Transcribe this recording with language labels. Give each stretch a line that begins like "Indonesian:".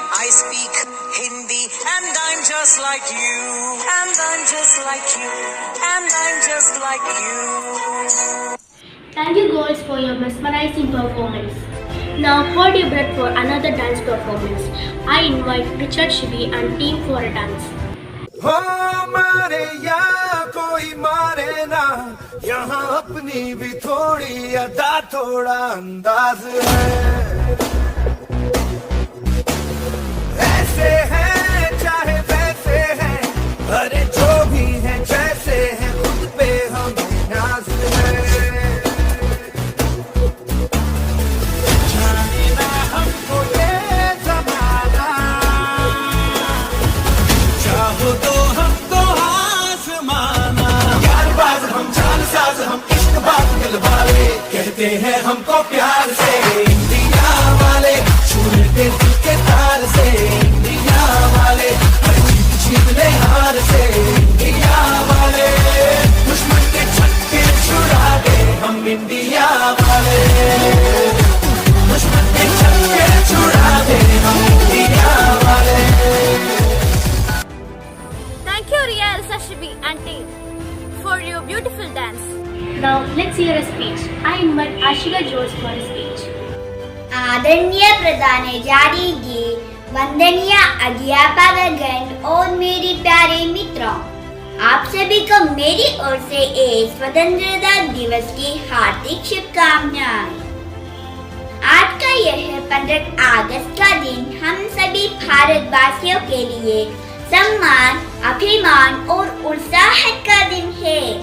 English: I speak Hindi, and I'm just like you. And I'm just like you. And I'm just like you. Thank you girls for your mesmerizing performance. Now hold your breath for another dance performance. I invite Richard Shibi and team for a dance.
Hindi: हो मारे या कोई मारे ना, यहाँ अपनी भी थोड़ी अदा थोड़ा अंदाज है. ऐसे हैं चाहे वैसे हैं, अरे जो भी हैं जैसे हैं, खुद पे हमें नाज है. जाने ना हमको ये ज़माना, चाहो तो हमको आसमाना. यारबाज हम, जानसाज हम, इश्कबाज दिल वाले, कहते हैं हमको प्यार से इंडिया वाले. छू लेते दिल के तार से इंडिया वाले. हर जीत जीत ले हार से इंडिया वाले, दुश्मन के छक्के छुड़ा दे हम इंडिया वाले, दुश्मन के छक्के छुड़ा दे हम इंडिया वाले।
English: Thank you, Ria Elsashibi and team, for your beautiful dance. Now let's hear a speech. I invite Ashika George for a speech.
Hindi: आदरणीय प्रधानाचार्य जी, वंदनीय अध्यापकगण और मेरे प्यारे मित्रों, आप सभी को मेरी ओर से एक स्वतंत्रता दिवस की हार्दिक शुभकामनाएं। आज का यह 15 अगस्त का दिन हम सभी भारतवासियों के लिए सम्मान, अभिमान और उत्साह का दिन है।